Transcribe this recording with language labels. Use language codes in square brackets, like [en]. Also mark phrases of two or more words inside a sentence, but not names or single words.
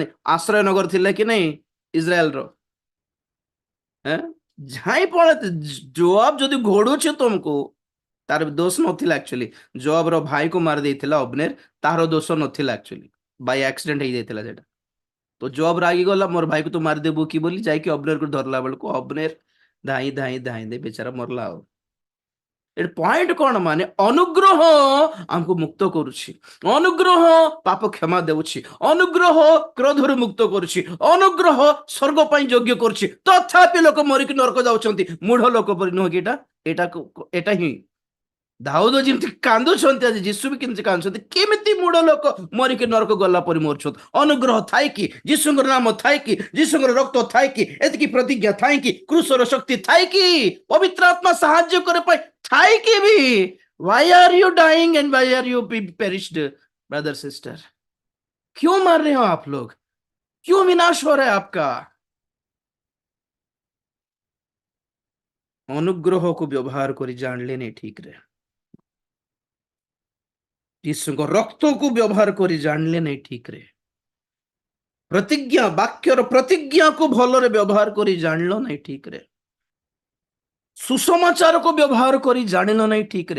[or] ଆଶ୍ରୟ ନଗର ଥିଲା କି ନାଇଁ ଇସ୍ରାଏଲର? ଝାଇ ପଳେ। ଯୋଆବ ଯଦି ଘୋଡୁଛି ତୁମକୁ, ତାର ଦୋଷ ନଥିଲା। ଆକ୍ଚୁଆଲି ଯୋଆବର ଭାଇକୁ ମାରି ଦେଇଥିଲା ଅବନେର, ତାହାର ଦୋଷ ନଥିଲା। ଆକ୍ଚୁଆଲି [en] by accident [or] ହେଇଯାଇଥିଲା ସେଟା। [spv] ତୋ ଜୋବ ରାଗୀ ଗଲା ମୋର ଭାଇ କୋ ତୂ ମାର ଦେବୂ କି ବୋଲୀ ଯାଇକେ ଅବ୍ନେର କୋ ଧରଲା ବେଲ କୋ ଅବ୍ନେର ଧାଈ ଧାଈ ଧାଈ ଦେ ବେଚାରା ମରଲା ହୋ। [or] ଏଠି ପଏଣ୍ଟ କଣ ମାନେ ଅନୁଗ୍ରହ ଆମକୁ ମୁକ୍ତ କରୁଛି, ଅନୁଗ୍ରହ ପାପ କ୍ଷମା ଦେଉଛି, ଅନୁଗ୍ରହ କ୍ରୋଧରୁ ମୁକ୍ତ କରୁଛି, ଅନୁଗ୍ରହ ସ୍ୱର୍ଗ ପାଇଁ ଯୋଗ୍ୟ କରୁଛି। ତଥାପି ଲୋକ ମରିକି ନରକ ଯାଉଛନ୍ତି। ମୂଢ ଲୋକ ପରି ନୁହଁ କି ଏଟା ହିଁ ଦାଉଦ ଯେମିତି କାନ୍ଦୁଛନ୍ତି, ଆଜି ଯୀଶୁ ବି କେମିତି କାନ୍ଦୁଛନ୍ତି। କେମିତି ମୂଢ ଲୋକ ମରିକି ନରକ ଗଲା ପରି ମରୁଛନ୍ତି। ଅନୁଗ୍ରହ ଥାଇକି, ଯୀଶୁଙ୍କର ନାମ ଥାଇକି, ଯୀଶୁଙ୍କର ରକ୍ତ ଥାଇକି, ଏତିକି ପ୍ରତିଜ୍ଞା ଥାଇକି, କ୍ରୁଶର ଶକ୍ତି ଥାଇକି, ପବିତ୍ର ଆତ୍ମା ସାହାଯ୍ୟ କରିବା ପାଇଁ ଥାଇକି ବି [en] why are you dying and why are you perished brother sister? [hi] क्यों मर रहे हो आप लोग? क्यों विनाश हो रहा है आपका? [spv] ଅନୁଗ୍ରହ କୋ ବ୍ୟବହାର କରୀ ଜାନଲେ ନହୀଁ ଠୀକ ରେ, [or] ଯୀଶୁଙ୍କ ରକ୍ତକୁ ବ୍ୟବହାର କରି ଜାଣିଲେ ନାହିଁ ଠିକରେ, ପ୍ରତିଜ୍ଞା ବାକ୍ୟର ପ୍ରତିଜ୍ଞାକୁ ଭଲରେ ବ୍ୟବହାର କରି ଜାଣିଲ ନାହିଁ ଠିକରେ, ସୁସମାଚାରକୁ ବ୍ୟବହାର କରି ଜାଣିଲ ନାହିଁ ଠିକରେ।